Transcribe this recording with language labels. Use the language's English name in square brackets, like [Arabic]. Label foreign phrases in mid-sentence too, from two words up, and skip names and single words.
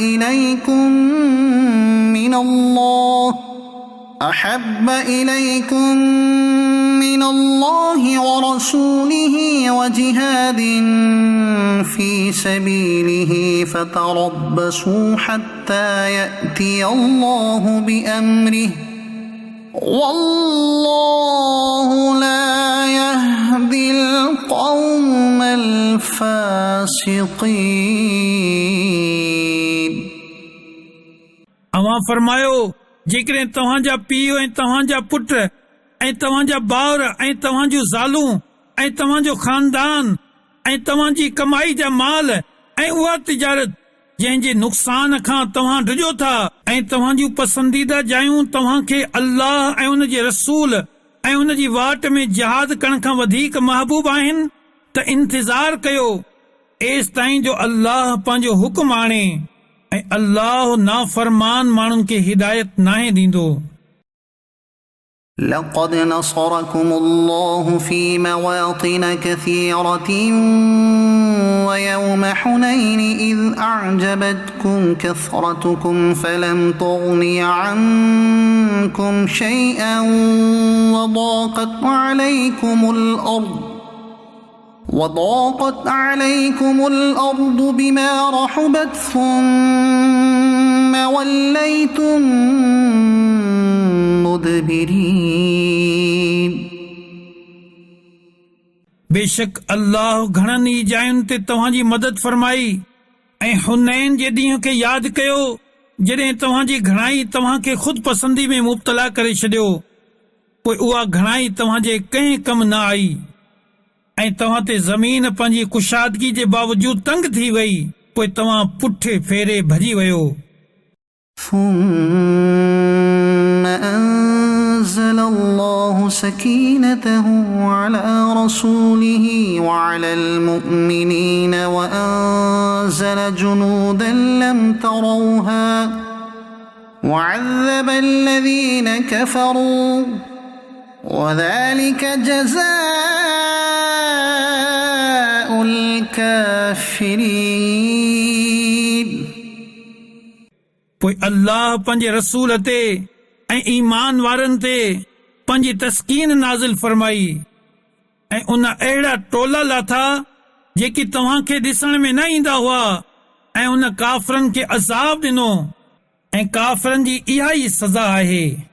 [Arabic] إليكم من الله ورسوله وجهاد في سبيله فتربصوا حتى يأتي الله بأمره والله لا يهدي القوم الفاسقين. [Sindhi] अवां फरमायो, जेकॾहिं तव्हांजा पीउ ऐं तव्हांजा पुट ऐं तव्हांजा ॿार ऐं तव्हां जूं ज़ालूं ऐं तव्हांजो ख़ानदान ऐं तव्हांजी कमाई जा माल ऐं उहा तिजारत जंहिंजे नुक़सान खां तव्हां डिॼो था ऐं तव्हांजूं पसंदीदा जायूं तव्हांखे अल्लाह ऐं उन जे रसूल ऐं उन जी वाट में जिहाद करण खां वधीक महबूब आहिनि त इंतज़ार कयो एसि ताईं जो अल्लाह पंहिंजो हुकुम आणे ऐं अल्लाह नाफ़रमान माण्हुनि खे हिदायत नाहे ॾींदो. [Arabic] لقد نصركم الله في مواطن كثيرة ويوم حنين إذ أعجبتكم كثرتكم فلم تغن عنكم شيئا وضاقت عليكم الأرض بما رحبت ثم وليتم مدبرين. [Sindhi] बेशक अल्लाह घणनि ई जायुनि ते तव्हांजी मदद फरमाई ऐं हुनैन जे ॾींहं खे यादि कयो जॾहिं तव्हांजी घणाई तव्हांखे ख़ुदि पसंदी में मुब्तला करे छॾियो, पोइ उहा घणाई तव्हांजे कंहिं कम न आई ऐं तव्हां ते ज़मीन पंहिंजी कुशादगी जे बावजूद तंग थी वई, पोइ तव्हां पुठे फेरे भॼी वियो. [Arabic] ثم أنزل الله سكينته على رسوله وعلى المؤمنين وأنزل جنودا لم تروها وعذب الذين كفروا وذلك جزاء الكافرين. [Sindhi] पोइ अल्लाह पंहिंजे रसूल ते ऐं ईमान वारनि ते पंहिंजी तस्कीन नाज़िल फरमाई ऐं उन अहिड़ा टोला लाथा जेकी तव्हांखे ॾिसण में न ईंदा हुआ ऐं उन काफ़रनि खे अज़ाब ॾिनो ऐं काफ़रनि जी इहा ई सज़ा आहे.